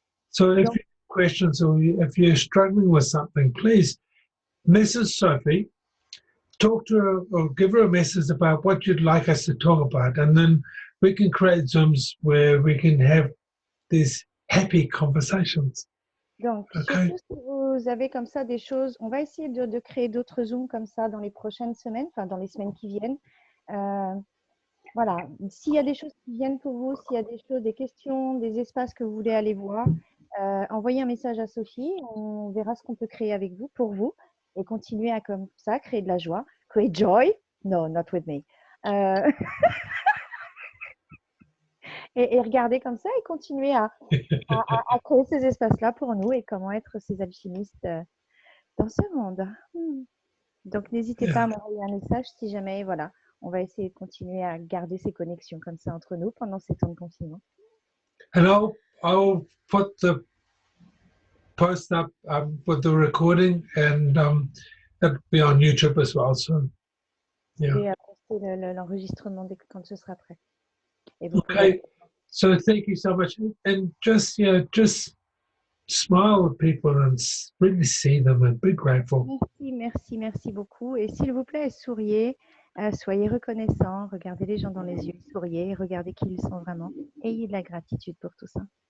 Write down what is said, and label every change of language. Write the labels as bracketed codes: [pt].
[en] So if you have questions or if you're struggling with something, please message Sophie, talk to her or give her a message about what you'd like us to talk about, and then we can create Zooms where we can have these happy conversations. [fr] Donc, [en] Okay. [fr] surtout si vous avez comme ça des choses, on va essayer de créer d'autres Zooms comme ça dans les prochaines semaines, enfin dans les semaines qui viennent. Voilà, s'il y a des choses qui viennent pour vous, s'il y a des choses, des questions, des espaces que vous voulez aller voir, envoyez un message à Sophie, on verra ce qu'on peut créer avec vous, pour vous, et continuer à comme ça, créer de la joie, [en] create joy, no, not with me. [fr] Et regarder comme ça et continuer à créer ces espaces-là pour nous et comment être ces alchimistes dans ce monde. Donc, n'hésitez pas à m'envoyer un message si jamais, voilà, on va essayer de continuer à garder ces connexions comme ça entre nous pendant ces temps de confinement. [en] And I'll put the post up with the recording, and it'll be on YouTube as well. So, yeah. [fr] Et à poster l'enregistrement quand ce sera prêt. Et vous [en] Okay. So thank you so much, and just smile at people and really see them and be grateful. [fr] Merci beaucoup. Et s'il vous plaît, souriez Soyez reconnaissants, regardez les gens dans les yeux, souriez, regardez qui ils sont vraiment. Ayez de la gratitude pour tout ça.